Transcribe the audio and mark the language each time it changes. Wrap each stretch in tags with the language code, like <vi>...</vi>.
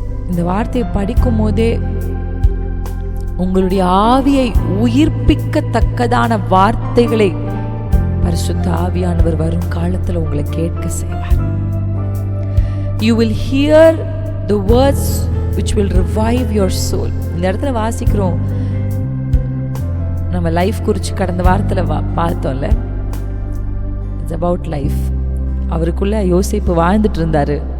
<ta>இந்த வார்த்தையை படிக்கும் போதே உங்களுடைய ஆவியை உயிர்ப்பிக்கத்தக்கதான வார்த்தைகளை பரிசுத்த ஆவியானவர் வரும் காலத்தில் உங்களை கேட்க செய்வார்.</ta> <en>You will hear the words which will revive your soul.</en> <ta>இந்த இடத்துல வாசிக்கிறோம், நம்ம லைஃப் குறித்து கடந்த வாரத்தில் பார்த்தோம்ல.</ta> <en>It's about life.</en> <ta>அவருக்குள்ள யோசேப்பு வாழ்ந்துட்டு இருந்தாரு.</ta>